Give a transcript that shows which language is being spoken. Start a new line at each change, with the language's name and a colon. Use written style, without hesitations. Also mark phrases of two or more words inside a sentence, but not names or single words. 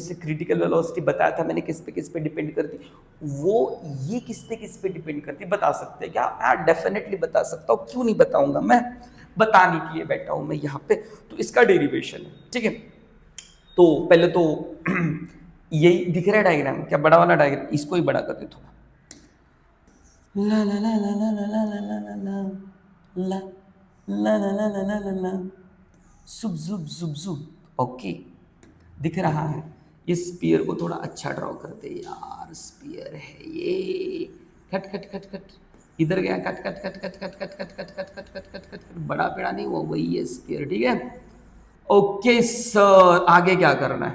Hindi: जैसे
English: critical velocity
Hindi: बताया था मैंने किस पे डिपेंड करती, वो ये किस पे डिपेंड करती बता सकते हैं क्या? हाँ डेफिनेटली बता सकता हूँ, क्यों नहीं बताऊंगा, मैं बताने के लिए बैठा हूं मैं यहाँ पे। तो इसका डेरिवेशन है, ठीक है। तो पहले तो यही दिख रहा है डायग्राम, क्या बड़ा वाला डायग्राम, इसको ही बड़ा कर दे थोड़ा। ला ला ला ला ला ला ला ला ला ला ला ला ला ला ला ला ला ला सुब जुब जुब जुब, ओके दिख रहा है। इस स्पीयर को थोड़ा अच्छा ड्रॉ करते यार, स्पीयर है ये, कट कट कट कट, इधर गया कट कट कट कट कट कट कट कट कट कट कट कट कट, बड़ा पेड़ा नहीं हुआ, वही है स्पीयर, ठीक है।
English: okay sir,
Hindi: आगे क्या करना है?